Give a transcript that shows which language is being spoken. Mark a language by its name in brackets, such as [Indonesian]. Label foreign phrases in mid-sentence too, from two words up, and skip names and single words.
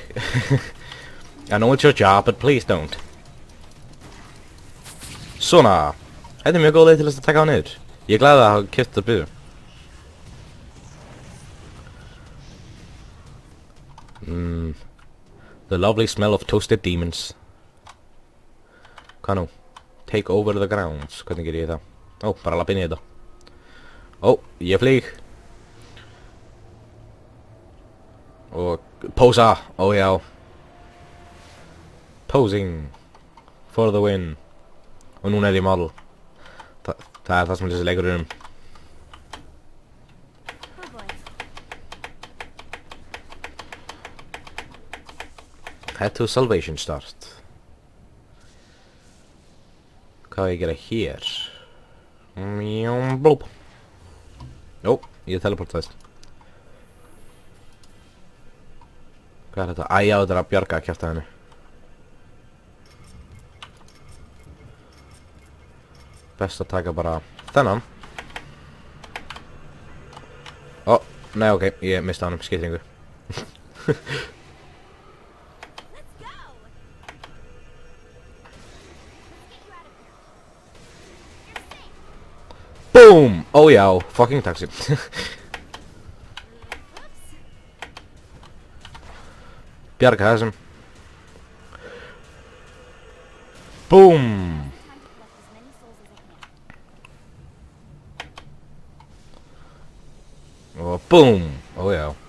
[English] I know it's your job, but please don't. [Icelandic] Svona. Þetta mjög góð leið til að taka á niður. Ég er glad að hafa keypt það byrju. [English] The lovely smell of toasted demons. [Icelandic] Hvað nú? [English] Take over the grounds. [Icelandic] Hvernig ger ég það? Bara lappa inn í þetta. Ég flýg. Og posa. Já. [English] Posing. For the win. [Icelandic] Og núna er ég model. Það er það sem þessi leikur um. [English] Oh boy. Head to salvation start. [Icelandic] Hvað á ég að gera hér? Blúp. Ég teleportaðist. Hvað er þetta? Æja, þetta er að bjarga að kjafta henni. Best að taka bara þennan. Nei, ok, ég mista hann skiptingu. [English] Let's go. Let's get you out of here. You're safe. Boom! [Icelandic] Já, [English] fucking taxi. Oops. [Icelandic] Bjarga þessum. [English] Boom! [Icelandic] Og boom! Já.